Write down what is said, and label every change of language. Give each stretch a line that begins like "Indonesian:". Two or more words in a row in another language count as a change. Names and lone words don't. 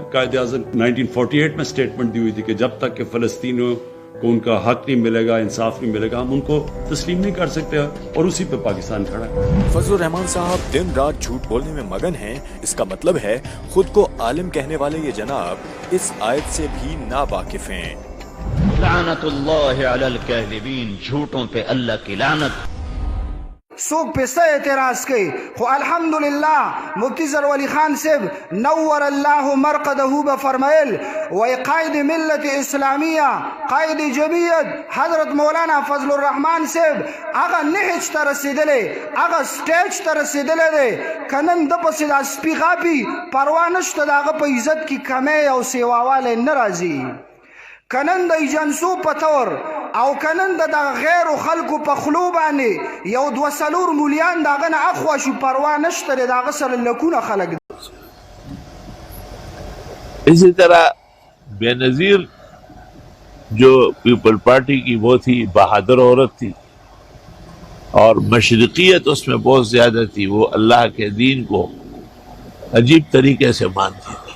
Urdu: قائد اعظم 1948 میں سٹیٹمنٹ دی ہوئی تھی کہ جب تک کہ فلسطینیوں کو ان کا حق نہیں ملے گا انصاف نہیں ملے گا ہم ان کو تسلیم نہیں کر سکتے اور اسی پہ پاکستان کھڑا ہے. فضل الرحمان صاحب دن رات جھوٹ بولنے میں مگن ہیں. اس کا مطلب ہے خود کو عالم کہنے والے یہ جناب اس آیت سے بھی ناواقف ہیں.
Arabic: لعنت اللہ علی الکاذبین.
Urdu: جھوٹوں پہ اللہ کی لعنت.
Pashto: څوک پسته اعتراض کوي خو الحمدلله مفتی زرولی خان صاحب
Arabic: نور الله مرقده
Pashto: به فرمایل و قائد ملت اسلامیه قائد جمعیت حضرت مولانا فضل الرحمان صاحب هغه نهج ته رسیدلی هغه سټیج ته رسیدلی دی کنن د پسې دا سپي غاپي پروا نشته د هغه په عزت کې کمی او سیواوالی نه راځي. کنن د ایجنسو په طور او کنن د غیر خلکو په خلو باندې یو 2 مولیان داغه نه اخوا شو پروا نشته داغه سره لکونه خلک.
Urdu: اسی طرح بے نظیر جو پیپل پارٹی کی وہ تھی بہادر عورت تھی اور مشرقیت اس میں بہت زیادہ تھی، وہ اللہ کے دین کو عجیب طریقے سے مانتی تھی۔